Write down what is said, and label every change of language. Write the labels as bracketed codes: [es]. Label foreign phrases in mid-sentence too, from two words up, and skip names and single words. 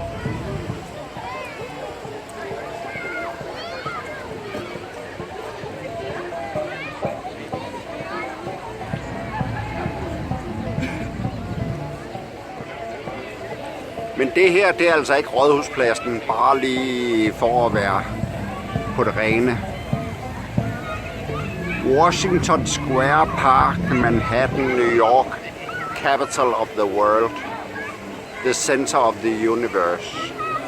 [da] Men det her, det er altså ikke Rådhuspladsen, bare lige for at være på det rene. [en] Washington Square Park, Manhattan, New York, capital of the world, the center of the universe.